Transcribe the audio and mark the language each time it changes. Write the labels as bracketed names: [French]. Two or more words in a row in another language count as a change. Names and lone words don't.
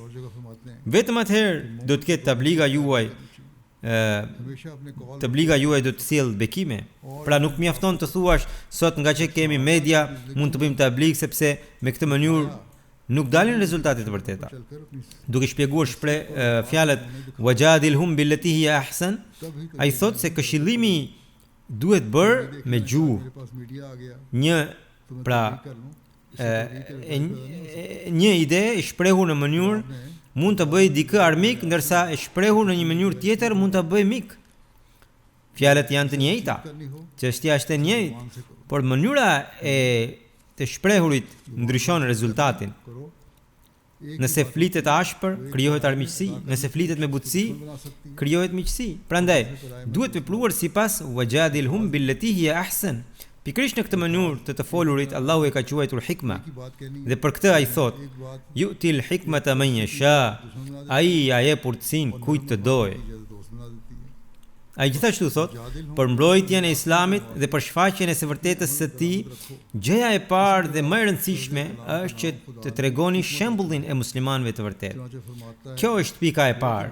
[Albanian] Vetëm atëherë do të ketë tabliga juaj do të sjellë bekime. Pra nuk mjafton të thuash sot nga që kemi media mund të bëjmë tablig sepse me këtë mënyrë nuk dalin rezultate të vërteta. Duke shpjeguar fjalët [Arabic] وجادلهم بالتي هي أحسن, [Albanian] ai thot se këshillimi duhet bërë me gjuhë. Një ide e shprehur në mënyrë mund të bëjë dikë armik, ndërsa e shprehur në një mënyrë tjetër mund të bëjë mik. Fjalët janë të njëjta, çështja është e njëjtë, por mënyra e të shprehurit ndryshon rezultatin. Nëse flitet ashpër, krijohet armiqësi, nëse flitet me butësi, krijohet miqësi. Prandaj, duhet vepruar sipas [Arabic] وجادلهم بالتي هي أحسن. [Albanian] Pikërisht në këtë mënyrë të folurit Allahu e ka quajtur hikma. Dhe për këtë ai thot: [Arabic] "يؤتي الحكمة من يشاء." [Albanian] Ai ja jep urtësinë kujt të dojë. Ai gjithashtu thot, për mbrojtjen e Islamit dhe për shfaqjen e së vërtetës së tij, gjëja e parë dhe më e rëndësishme është që të tregoni shembullin e muslimanëve të vërtetë. Kjo është pika e parë.